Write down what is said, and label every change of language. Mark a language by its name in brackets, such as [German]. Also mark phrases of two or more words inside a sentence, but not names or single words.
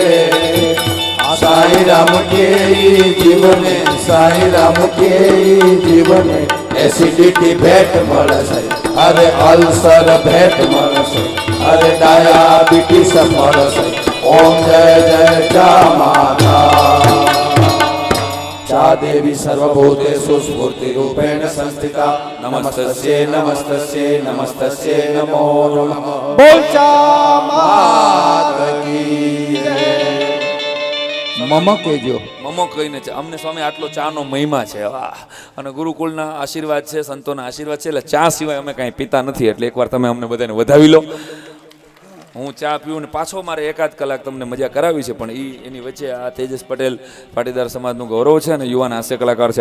[Gujarati] સાઈ રામ કે જીવને, સાઈ રામ કે જીવને એસિડિટી ભેટ મળશે, અરે અલ્સર ભેટ મળશે, અરે ડાયાબિટીસ મળશે. ઓમ જય જય ચા માતા. [Sanskrit] चा देवी सर्वभूतेषु स्फूर्तिरूपेण संस्थिता. नमस्तस्यै नमस्तस्यै नमस्तस्यै नमो नमः. [Hindi] बोल चा माता की जय. [Gujarati] મમ કહેજો. મમો કહીને છે અમને સ્વામી આટલો ચાનો મહિમા છે વાહ. અને ગુરુકુળના આશીર્વાદ છે, સંતોના આશીર્વાદ છે, એટલે ચા સિવાય અમે કાંઈ પીતા નથી. એટલે એકવાર તમે અમને બધાને વધાવી લો. હું ચા પીવું ને પાછો મારે એકાદ કલાક તમને મજા કરાવી છે, પણ એની વચ્ચે આ તેજસ પટેલ પાટીદાર સમાજનું ગૌરવ છે અને યુવાન હાસ્ય કલાકાર છે.